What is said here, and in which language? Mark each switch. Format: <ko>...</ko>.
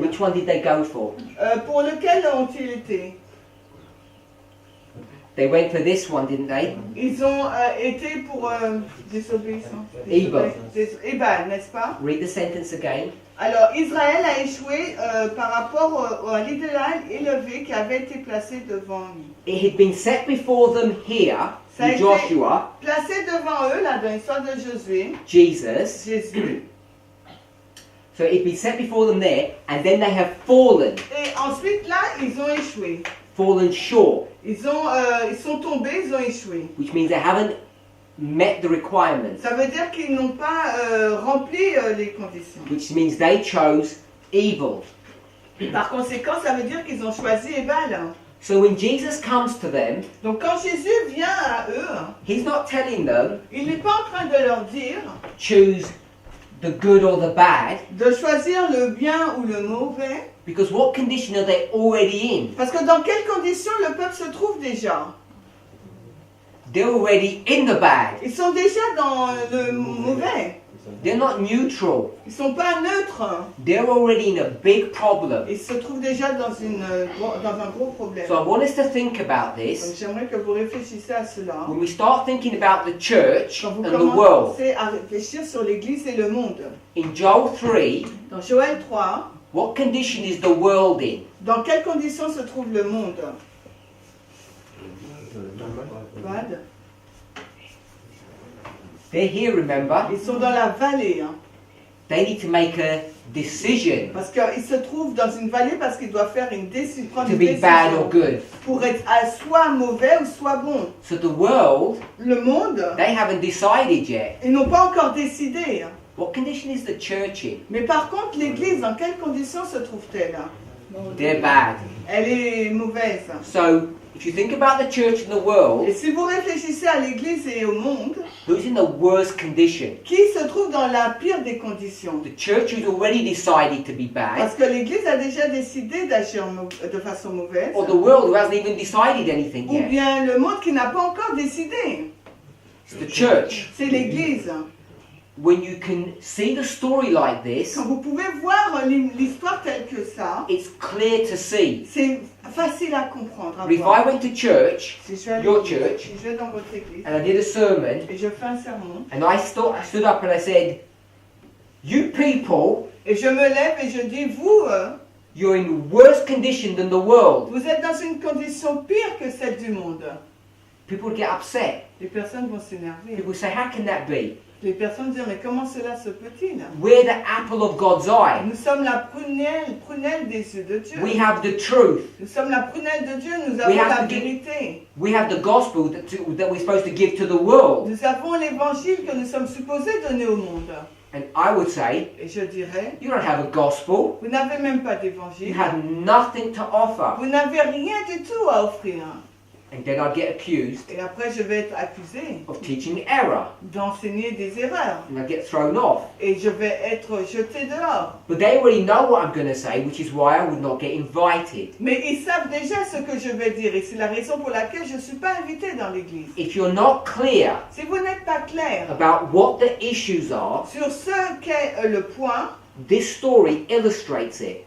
<en>Which one did they go for?</en> <fr>Pour lequel ont-ils été?</fr> <en>They went for this one, didn't they?</en> <fr>Ils ont été pour désobéissance. Ebal. Ebal, n'est-ce pas?</fr> <en>Read the sentence again.</en> <fr>Alors, Israël a échoué par rapport à l'idéal élevé qui avait été placé devant lui.</fr> <en>It had been set before them here,</en> <fr>Ça a</fr> <en>in</en> <fr>été</fr> <en>Joshua,</en> <fr>placé devant eux, là, dans l'histoire de Josué,</fr> <en>Jesus.</en> <fr>Jésus.</fr> <en>So it had been set before them there, and then they have fallen,</en> <fr>Et ensuite, là, ils ont échoué.</fr> <en>fallen short,</en> <fr>Ils sont tombés, ils ont échoué.</fr> <en>which means they haven't met the requirements,</en> <fr>Ça veut dire qu'ils n'ont pas rempli les conditions.</fr> <en>which means they chose evil.</en> <fr>Par conséquent, ça veut dire qu'ils ont choisi Ebal.</fr> <en>So when Jesus comes to them,</en> <fr>Donc quand Jésus vient à eux,</fr> <en>he's not telling them,</en> <fr>il n'est pas en train de leur dire</fr> <en>choose the good or the bad,</en> <fr>de choisir le bien ou le mauvais,</fr> <en>because what condition are they already in?</en> <fr>parce que dans quelles conditions le peuple se trouve déjà?</fr> <en>They're already in the bad.</en> <fr>Ils sont déjà dans le mauvais.</fr> <en>They're not neutral.</en> <fr>Ils ne sont pas neutres.</fr> <en>They're already in a big problem.</en> <fr>Ils se trouvent déjà dans un gros problème.</fr> <en>So I want us to think about this</en> <fr>j'aimerais que vous réfléchissiez à cela.</fr> <en>when we start thinking about the church</en> <fr>Quand vous</fr> <en>and the world.</en> <fr>commencez à réfléchir sur l'Église et le monde.</fr> <en>In Joel 3,</en> <fr>Dans Joël 3,</fr> <en>what condition is the world in?</en> <fr>dans quelles conditions se trouve le monde?</fr> <en>Bad. They're here, remember?</en> <fr>Ils sont dans la vallée. Hein.</fr> <en>They need to make a decision</en> <fr>Parce qu'ils se trouvent dans une vallée parce qu'ils doivent faire prendre</fr> <en>to</en> <fr>une</fr> <en>be bad or</en> <fr>décision</fr> <en>good.</en> <fr>pour être soit mauvais ou soit bon.</fr> <en>So the world,</en> <fr>Le monde,</fr> <en>they haven't decided yet.</en> <fr>ils n'ont pas encore décidé. Hein.</fr> <en>What condition is the church in?</en> <fr>Mais par contre, l'Église, dans quelles conditions se trouve-t-elle?</fr> <en>They're bad.</en> <fr>Elle est mauvaise.</fr> <en>So if you think about the church and the world,</en> <fr>Et si vous réfléchissez à l'Église et au monde,</fr> <en>who's in the worst condition?</en> <fr>qui se trouve dans la pire des conditions?</fr> <en>The church who's already decided to be bad,</en> <fr>Parce que l'Église a déjà décidé d'agir de façon mauvaise,</fr> <en>or the world who hasn't even decided anything</en> <fr>ou</fr> <en>yet?</en> <fr>bien le monde qui n'a pas encore décidé.</fr> <en>It's the church.</en> <fr>C'est l'Église.</fr> <en>When you can see the story like this,</en> <fr>Quand vous pouvez voir l'histoire telle que ça,</fr> <en>it's clear to see.</en> <fr>c'est facile à comprendre. À</fr> <en>But if I</en> <fr>voir.</fr> <en>went to church</en> <fr>Si je vais à</fr> <en>your</en> <fr>l'église,</fr> <en>church,</en> <fr>si je vais dans votre église</fr> <en>and I did a sermon,</en> <fr>et je fais un sermon,</fr> <en>and I stood up and I said, you people,</en> <fr>et je me lève et je dis, vous,</fr> <en>you're in worse condition than the world.</en> <fr>vous êtes dans une condition pire que celle du monde.</fr> <en>People would get upset.</en> <fr>Les personnes vont s'énerver.</fr> <en>People would say, how can that be?</en> <fr>Les personnes disent, mais comment cela se peut-il?</fr> <en>We're the apple of God's eye.</en> <fr>Nous sommes la prunelle des yeux de Dieu.</fr> <en>We have the truth.</en> <fr>Nous sommes la prunelle de Dieu, nous avons</fr> <en>have</en> <fr>la</fr> <en>to give-</en> <fr>vérité.</fr> <en>We have the gospel that we're supposed to give to the world.</en> <fr>Nous avons l'évangile que nous sommes supposés donner au monde.</fr> <en>And I would say,</en> <fr>Et je dirais,</fr> <en>you don't have a gospel.</en> <fr>vous n'avez même pas</fr> <en>You</en> <fr>d'évangile.</fr> <en>have nothing to offer.</en> <fr>Vous n'avez rien du tout à offrir.</fr> <en>And then I'd get accused</en> <fr>Et après, je vais être accusé</fr> <en>of teaching error.</en> <fr>d'enseigner des erreurs.</fr> <en>And I'd get thrown off.</en> <fr>Et je vais être jeté dehors.</fr> <en>But they already know what I'm going to say, which is why I would not get invited.</en> <fr>Mais ils savent déjà ce que je vais dire. Et c'est la raison pour laquelle je ne suis pas invité dans l'église.</fr> <en>If you're not clear</en> <fr>Si vous n'êtes pas clair</fr> <en>about what the issues are,</en> <fr>sur ce qu'est le point,</fr> <en>this story illustrates it.</en>